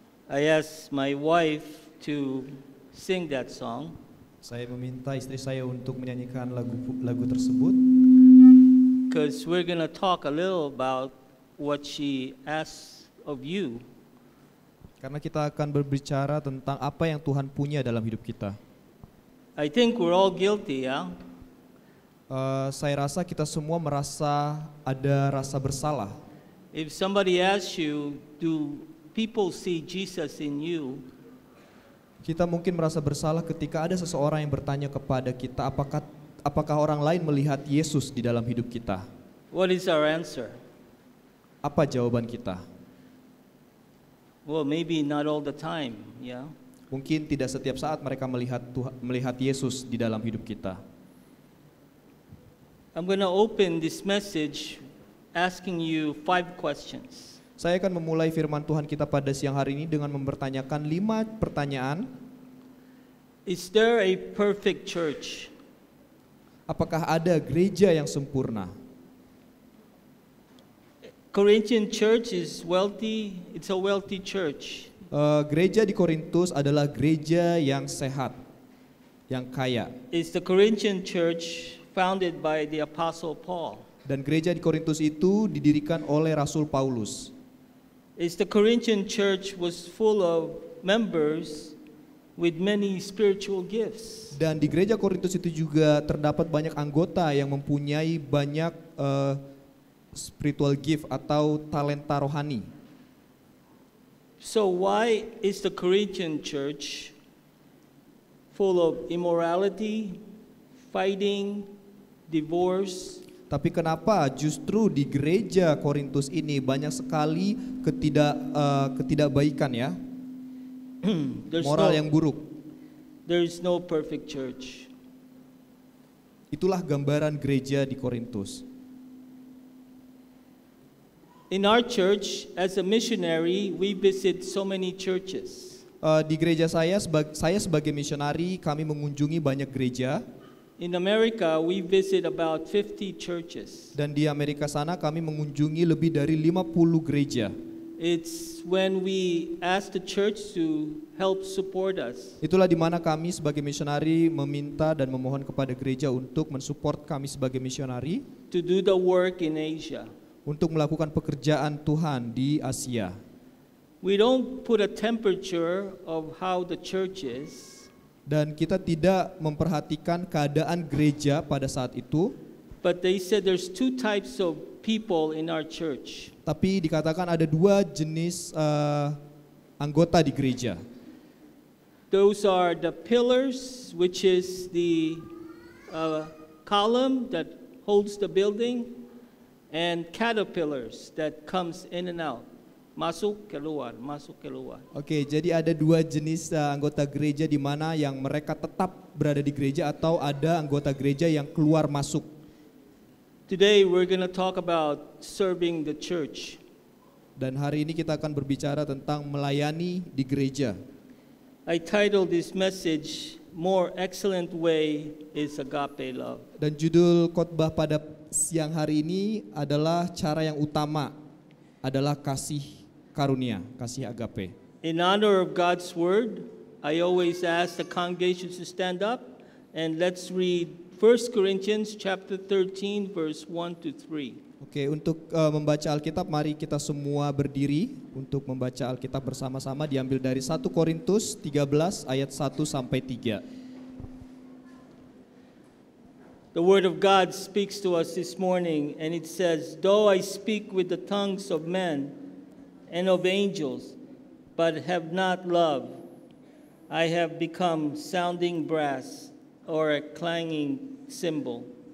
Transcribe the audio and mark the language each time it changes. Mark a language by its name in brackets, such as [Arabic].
[English] I asked my wife to sing that song [Indonesian] Saya meminta istri saya untuk menyanyikan lagu tersebut [English] because we're going to talk a little about what she asked of you. [Indonesian] karena kita akan berbicara tentang apa yang Tuhan punya dalam hidup kita. [English] I think we're all guilty, yeah? [Indonesian] Saya rasa kita semua merasa ada rasa bersalah. [English] If somebody asks you, do people see Jesus in you? [Indonesian] Kita mungkin merasa bersalah ketika ada seseorang yang bertanya kepada kita, apakah orang lain melihat Yesus di dalam hidup kita? [English] What is our answer? [Indonesian] Apa jawaban kita? [English] Well, maybe not all the time, yeah? [Indonesian] Mungkin tidak setiap saat mereka melihat Yesus di dalam hidup kita. [English] I'm going to open this message asking you 5 questions. [Indonesian] Saya akan memulai firman Tuhan kita pada siang hari ini dengan mempertanyakan 5 pertanyaan. [English] Is there a perfect church? [Indonesian] Apakah ada gereja yang sempurna? [English] Corinthian church is wealthy. It's a wealthy church. [Indonesian] Gereja di Korintus adalah gereja yang sehat, yang kaya. [English] Is the Corinthian church founded by the Apostle Paul? [Indonesian] Dan gereja di Korintus itu didirikan oleh Rasul Paulus. [English] Is the Corinthian church was full of members with many spiritual gifts? [Indonesian] Dan di gereja Korintus itu juga terdapat banyak anggota yang mempunyai banyak spiritual gift atau talenta rohani. [English] So why is the Corinthian church full of immorality, fighting, divorce? [Indonesian] Tapi kenapa justru di gereja Korintus ini banyak sekali ketidakbaikan ya, moral yang buruk. [English] There is no perfect church. [Indonesian] Itulah gambaran gereja di Korintus. [English] In our church, as a missionary, we visit so many churches. [Indonesian] Di gereja saya sebagai misionari, kami mengunjungi banyak gereja. [English] In America, we visit about 50 churches. [Indonesian] Dan di Amerika sana kami mengunjungi lebih dari 50 gereja. [English] It's when we ask the church to help support us. [Indonesian] Itulah di mana kami sebagai misionari meminta dan memohon kepada gereja untuk mensupport kami sebagai misionari [English] To do the work in Asia. [Indonesian] untuk melakukan pekerjaan Tuhan di Asia. [English] We don't put a temperature of how the church is, [Indonesian] Dan kita tidak memperhatikan keadaan gereja pada saat itu, [English] but they said there's 2 types of people in our church. [Indonesian] tapi dikatakan ada 2 jenis anggota di gereja. [English] Those are the pillars, which is the column that holds the building, and caterpillars that comes in and out. [Indonesian] Masuk keluar, masuk keluar. Oke, jadi ada 2 jenis anggota gereja di mana yang mereka tetap berada di gereja atau ada anggota gereja yang keluar masuk. [English] Today we're going to talk about serving the church. [Indonesian] Dan hari ini kita akan berbicara tentang melayani di gereja. [English] I titled this message, More Excellent Way is Agape Love. [Indonesian] Dan judul khotbah pada siang hari ini adalah cara yang utama adalah kasih karunia, kasih agape. [English] In honor of God's word, I always ask the congregation to stand up and let's read 1 Corinthians chapter 13 verse 1 to 3. [Indonesian] Oke, untuk membaca Alkitab mari kita semua berdiri untuk membaca Alkitab bersama-sama, diambil dari 1 Korintus 13 ayat 1 sampai 3. [English] The word of God speaks to us this morning, and it says, "Though I speak with the tongues of men and of angels, but have not love, I have become sounding brass or a clanging cymbal.